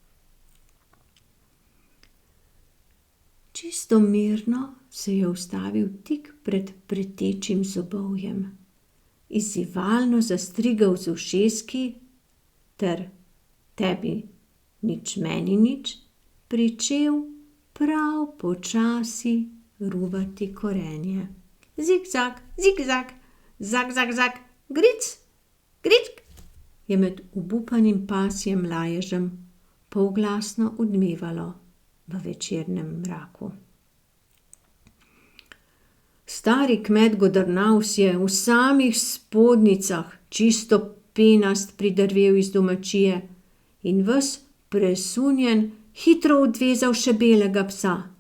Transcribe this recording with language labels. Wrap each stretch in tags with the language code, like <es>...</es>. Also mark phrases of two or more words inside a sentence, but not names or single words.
<sl>Čisto mirno se je ustavil tik pred pretečim zobovjem, izzivalno zastrigel z ušeski ter tebi nič meni nič pričel prav počasi ruvati korenje. Zigzag, zigzag, zag, zag, zag, gric, gric, je med obupanim pasjem laježem polglasno odmevalo v večernem mraku. Stari kmet Godrnavs je v samih spodnjicah čisto penast pridrvel iz domačije in ves presunjen hitro odvezal še belega psa.</sl>